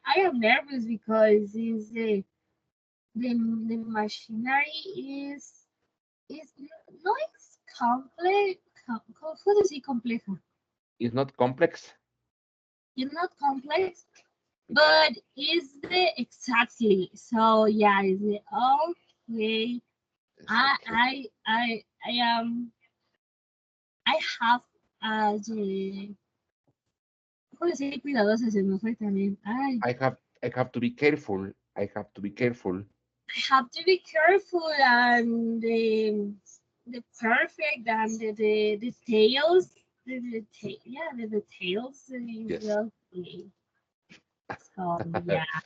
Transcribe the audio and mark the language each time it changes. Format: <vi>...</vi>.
<en>I am nervous because the machinery is no, it's complex. How do you say compleja? It's not complex. It's not complex, but is the exactly. So yeah, is it okay? It's I okay. I I I am I have the</en> <es>¿cómo decir cuidadosa? Se me fue también. Ay,</es> <en>I have to be careful. I have to be careful. I have to be careful and the perfect and the details. Yeah, the details is Yes. well played. So yeah,</en>